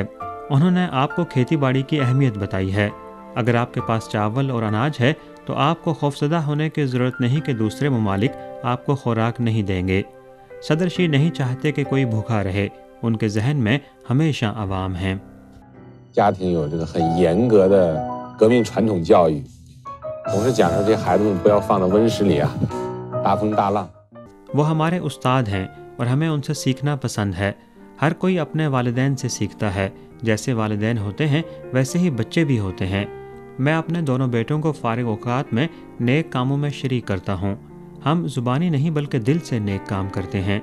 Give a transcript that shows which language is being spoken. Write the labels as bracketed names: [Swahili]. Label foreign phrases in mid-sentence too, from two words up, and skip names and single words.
[Urdu] انہوں نے آپ کو کھیتی باڑی کی اہمیت بتائی ہے۔ اگر آپ کے پاس چاول اور اناج ہے تو آپ کو خوفزدہ ہونے کی ضرورت نہیں کہ دوسرے ممالک آپ کو خوراک نہیں دیں گے. صدر شی نہیں چاہتے کہ کوئی بھوکا رہے۔ ان کے ذہن میں ہمیشہ عوام ہیں. [Chinese] 家庭有这个很严格的革命传统教育，总是讲着这孩子们不要放到温室里啊，大风大浪。 [Urdu] وہ ہمارے استاد ہیں اور ہمیں ان سے سیکھنا پسند ہے. ہر کوئی اپنے والدین سے سیکھتا ہے۔ جیسے والدین ہوتے ہیں ویسے ہی بچے بھی ہوتے ہیں. میں اپنے دونوں بیٹوں کو فارغ اوقات میں نیک کاموں میں شریک کرتا ہوں. ہم زبانی نہیں بلکہ دل سے نیک کام کرتے ہیں.